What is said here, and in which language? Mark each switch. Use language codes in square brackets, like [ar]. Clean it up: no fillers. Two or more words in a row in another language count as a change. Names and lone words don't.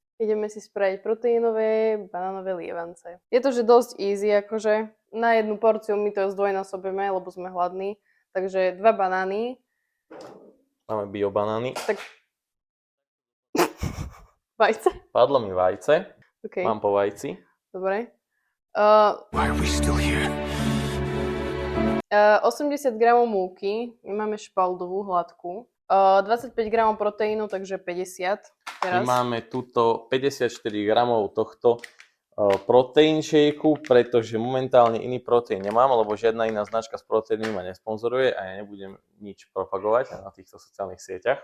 [sk] Ideme si spraviť proteínové banánové lievance. Je to že dosť easy, akože na jednu porciu my to zdvojnásobíme, lebo sme hladní. Takže 2 banány. Máme biobanány. Tak... Vajce? Padlo mi vajce. Okay. Mám po vajci. Dobre. [en] Why are we still here? [sk] 80 gramov múky, my máme špaldovú hladkú. 25 gramov proteínu, takže 50 teraz. My máme tuto 54 gramov tohto proteín shakeu, pretože momentálne iný proteín nemám, lebo žiadna iná značka s proteínmi ma nesponzoruje a ja nebudem nič propagovať na týchto sociálnych sieťach.